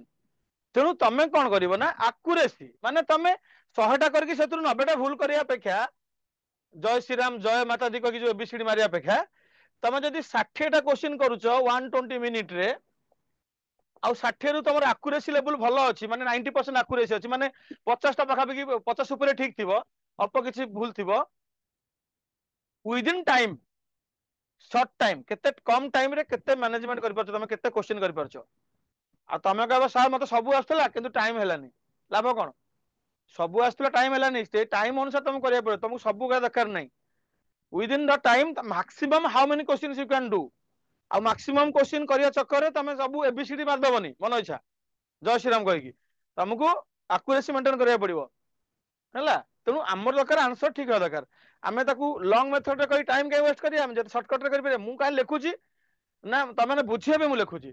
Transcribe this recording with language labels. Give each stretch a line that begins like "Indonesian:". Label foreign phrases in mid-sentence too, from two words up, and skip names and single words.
Odia: ତେଣୁ ତମେ କଣ କରିବ ନା ଆକୁରେସି, ମାନେ ତମେ 100ଟା କରିକି ସେଥିରୁ 90ଟା ଭୁଲ କରିବା ଅପେକ୍ଷା,
Hindi: जय श्रीराम जय माता दी
Odia: କହିକି ଯୋଉ ଏବିସିଡି ମାରିବା ଅପେକ୍ଷା, ତମେ ଯଦି 60ଟା କ୍ୱେଶ୍ଚିନ୍ କରୁଛ 120 ମିନିଟରେ, ଆଉ 60ରୁ ତମର
English: accuracy level
Odia: ଭଲ ଅଛି, ମାନେ 90% ଆକୁରେସି ଅଛି, ମାନେ 50ଟା ପାଖାପାଖି 50 ଉପରେ ଠିକ ଥିବ, ଅଳ୍ପ କିଛି ଭୁଲ ଥିବ,
English: within time, short time,
Odia: କେତେ କମ ଟାଇମରେ କେତେ ମ୍ୟାନେଜମେଣ୍ଟ କରିପାରୁଛ, ତମେ କେତେ କ୍ୱେଶ୍ଚିନ୍ କରିପାରୁଛ। ଆଉ ତମେ କହିବ ସାର୍ ମତେ ସବୁ ଆସୁଥିଲା କିନ୍ତୁ ଟାଇମ ହେଲାନି, ଲାଭ କଣ? ସବୁ ଆସୁଥିଲା ଟାଇମ ହେଲାନି, ସେ ଟାଇମ ଅନୁସାରେ ତମକୁ କରିବାକୁ ପଡିବ, ତମକୁ ସବୁ କରିବା ଦରକାର ନାହିଁ।
English: Within the time maximum how many questions you can do।
Odia: ଆଉ
English: maximum question
Odia: କରିବା ଚକ୍କରରେ ତମେ ସବୁ ଏବିସିଡି ମାରିଦବନି ମନ ଇଚ୍ଛା
Hindi: जय श्रीराम
Odia: କହିକି, ତମକୁ ଆକୁରେସି ମେଣ୍ଟେନ କରିବାକୁ ପଡିବ। ହେଲା, ତେଣୁ ଆମର ଦରକାର ଆନ୍ସର ଠିକ ହେବା ଦରକାର। ଆମେ ତାକୁ
English: long method
Odia: କରି ଟାଇମ କାଇଁ ୱେଷ୍ଟ କରିବା, ଆମେ ଯଦି ସର୍ଟକଟରେ କରିପାରିବା। ମୁଁ କାହିଁ ଲେଖୁଛି ନା ତମେ ବୁଝିବା ପାଇଁ ମୁଁ ଲେଖୁଛି।